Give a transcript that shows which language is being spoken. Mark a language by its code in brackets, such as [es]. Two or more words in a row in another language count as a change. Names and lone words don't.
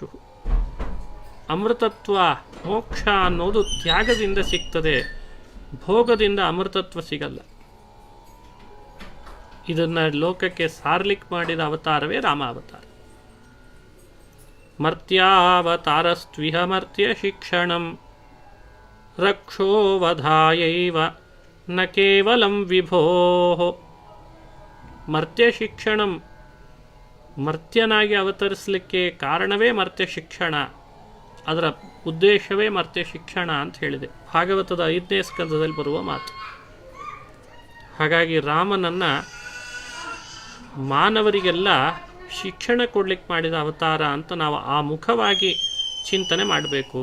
[kn] ಅಮೃತತ್ವ, ಮೋಕ್ಷ ಅನ್ನೋದು ತ್ಯಾಗದಿಂದ ಸಿಗ್ತದೆ, ಭೋಗದಿಂದ ಅಮೃತತ್ವ ಸಿಗಲ್ಲ. ಇದನ್ನು ಲೋಕಕ್ಕೆ ಸಾರ್ಲಿಕ್ಕೆ ಮಾಡಿದ ಅವತಾರವೇ ರಾಮಾವತಾರ. [sa] ಮರ್ತ್ಯಾವತಾರಸ್ತ್ವಿಹ ಮರ್ತ್ಯ ಶಿಕ್ಷಣಂ ರಕ್ಷೋ ವಧಾಯೈವ ನ ಕೇವಲಂ ವಿಭೋ. ಮರ್ತ್ಯ ಶಿಕ್ಷಣಂ, [kn] ಮರ್ತ್ಯನಾಗಿ ಅವತರಿಸಲಿಕ್ಕೆ ಕಾರಣವೇ ಮರ್ತ್ಯ ಶಿಕ್ಷಣ, ಅದರ ಉದ್ದೇಶವೇ ಮರ್ತ್ಯ ಶಿಕ್ಷಣ ಅಂತ ಹೇಳಿದೆ. ಭಾಗವತದ 5ನೇ ಸ್ಕಂದದಲ್ಲಿ ಬರುವ ಮಾತು. ಹಾಗಾಗಿ ರಾಮನನ್ನು ಮಾನವರಿಗೆಲ್ಲ ಶಿಕ್ಷಣ ಕೊಡ್ಲಿಕ್ಕೆ ಮಾಡಿದ ಅವತಾರ ಅಂತ ನಾವು ಆ ಮುಖವಾಗಿ ಚಿಂತನೆ ಮಾಡಬೇಕು.